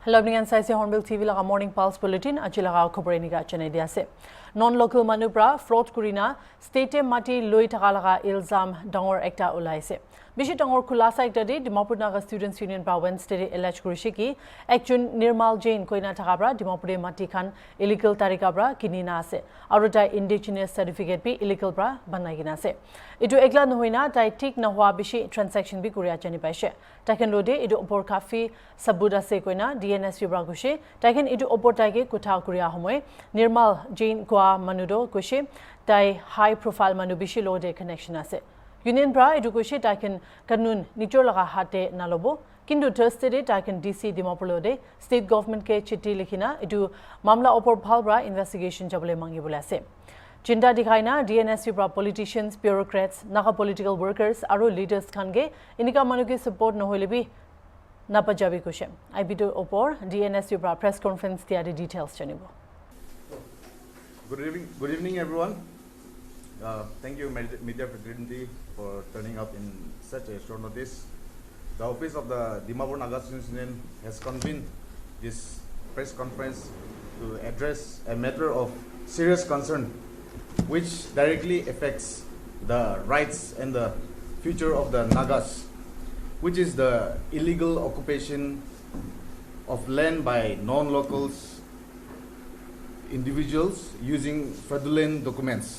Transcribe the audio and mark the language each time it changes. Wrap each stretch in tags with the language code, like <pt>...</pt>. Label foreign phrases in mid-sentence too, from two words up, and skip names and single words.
<en>Hello, everyone. This is HornbillTV laga Morning Pulse Bulletin.</en> <nag>Ajila laga khobor eniga channel dia se. Non-local manubra fraud kurina</nag> <en>state mati</en> <nag>loi thaka laga ilzam dangor ekta ulai se. Bishi dangor khulasa ekta de Dimapur Naga Students Union bra Wednesday allege kurishi ki ekjon Nirmal Jain koina thaka bra Dimapur mati khan illegal tarika bra kinina ase. Aru tai</nag> <en>indigenous certificate</en> <nag>bi illegal bra banai gina ase. Itu ekla nohoina tai tik na hua bishi transaction bi kuria jani paise. Taken lode itu opor kafi sabuda se koina DNS vibra gushe taken itu opor taike kutha kuria homoy Nirmal Jain kwa manudo gushe tai</nag> <en>high profile</en> <nag>manu bishi lode connection ase. Union bra itu gushe taken kanun nijor laga hate nalobo kintu Thursday de taken DC Dimapur lode</nag> <en>state government</en> <nag>ke chitti likhina itu mamla opor bhal bra investigation jabole mangi bola ase. Chinta dikhaina DNS vibra</nag> <en>politicians, bureaucrats, naga political workers</en> <nag>aru leaders khange inika manuke support nohoile bi napajabi kushe. I bido opor DNS vibra</nag> <en>press conference</en> <nag>tiare details janibo.</nag> <en>Good evening, everyone. Thank you, media fraternity, for turning up in such a short notice. The office of the Dimapur Naga Students Union has convened this press conference to address a matter of serious concern, which directly affects the rights and the future of the Nagas, which is the illegal occupation of land by non-locals individuals using fraudulent documents.</en>